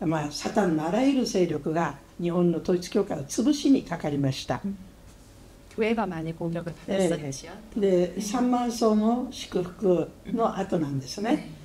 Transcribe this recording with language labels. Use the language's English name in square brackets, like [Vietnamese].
[Japanese] サタンのあらゆる勢力が日本の統一教会を潰しにかかりました。 [Korean] 교회가 많이 공격을 받았었죠. [Japanese] で3万層の祝福の後なんですね。